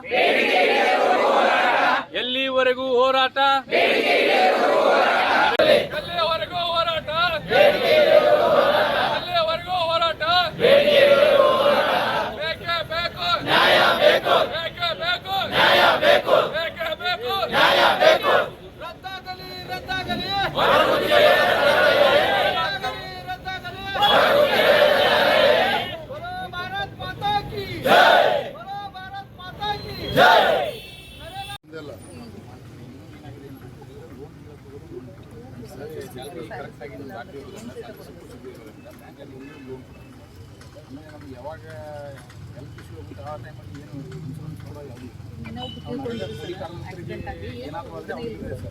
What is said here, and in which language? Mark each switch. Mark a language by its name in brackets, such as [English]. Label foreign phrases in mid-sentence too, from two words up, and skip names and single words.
[Kannada] ಎಲ್ಲಿವರೆಗೂ ಹೋರಾಟ ಎಲ್ಲಿವರೆಗೂ ಹೋರಾಟ ಎಲ್ಲಿವರೆಗೂ ಹೋರಾಟ ಬೇಕೇ ಬೇಕು ನ್ಯಾಯ ಬೇಕು ಬೇಕೇ ಬೇಕು ನ್ಯಾಯ ಬೇಕು ಬೇಕೇ ಬೇಕು ನ್ಯಾಯ ಬೇಕು ರದ್ದಾಗಲಿ ರದ್ದಾಗಲಿ [Hindi] ರದ್ದಾಗಲಿ बोलो भारत माता की जय बोलो भारत माता की जय [Kannada] ಯಾವಾಗ [English] health issue [Kannada] ಆಗುತ್ತೆ ಆ ಟೈಮಲ್ಲಿ ಏನು ಇನ್ಶೂರೆನ್ಸ್ ಕೂಡ ಏನಾದರೂ ಆದರೆ ಅವ್ರಿಗೆ ಸರ್.